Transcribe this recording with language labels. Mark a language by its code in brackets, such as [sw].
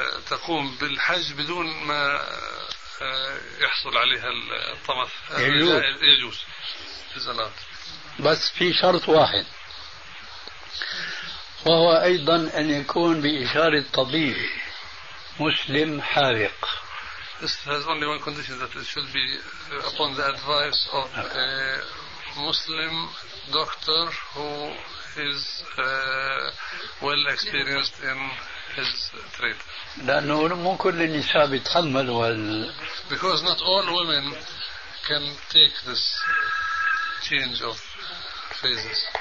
[ar] تقوم بالحج بدون ما يحصل عليها الطمث يجوز في الزلات. بس في شرط واحد وهو أيضا أن يكون بإشارة طبيب مسلم حاذق. [en] This has only one condition, that it should be upon the advice of a Muslim doctor who is well experienced in his trade. [ar] لأنه مو كل النساء بتحمل وال. [en] Because not all women can take this change of phases.